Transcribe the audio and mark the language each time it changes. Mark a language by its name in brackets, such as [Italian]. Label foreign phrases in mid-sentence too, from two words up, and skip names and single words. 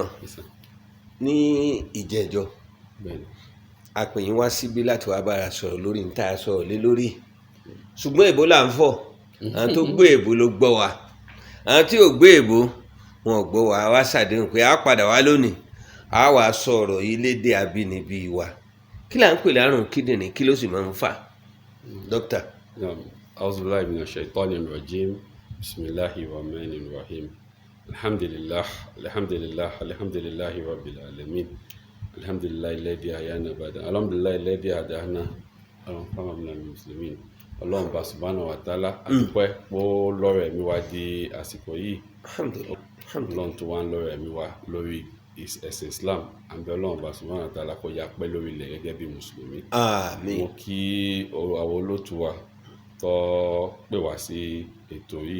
[Yoruba] Ní ìjẹ́jọ́ a pè yín wá síbí láti wá bára sọ̀rọ̀ lórí ní tá a sọ̀rọ̀ lé lórí, ṣùgbọ́n èbó là ń fọ̀. Àwọn tó gbé èbó ló gbọ́ wa, àwọn tí ò gbé èbó wọn ò gbọ́ wa. Wá ṣàdéhùn pé a padà wá lónìí, a wá sọ̀rọ̀ yìí lédè abínibí wa. Kí là ń pè lárùn kíndìnrín, kí ló sì máa ń fà? Dókítà. [Arabic] أعوذ بالله من الشيطان الرجيم. بسم الله الرحمن الرحيم. الحمد لله رب العالمين. الحمد لله الذي أحيانا بعد. الحمد لله الذي هدانا. الحمد لله مسلمين. [Yoruba] Ọlọ́run bá [Arabic] سبحانه وتعالى [Yoruba] àdúpẹ́ pó lọ́rọ̀ ẹ̀mí wa di àsìkò yìí. Ọlọ́run tó wá ń lọ́rọ̀ ẹ̀mí wa lórí ẹ̀sìn Islam àbí Ọlọ́run bá [Arabic] سبحانه وتعالى [Yoruba] kó yá pẹ́ lórí ilẹ̀ gẹ́gẹ́ bí mùsùlùmí. àmín. mo kí àwọn olótú wa tó pè wá sí ètò yìí.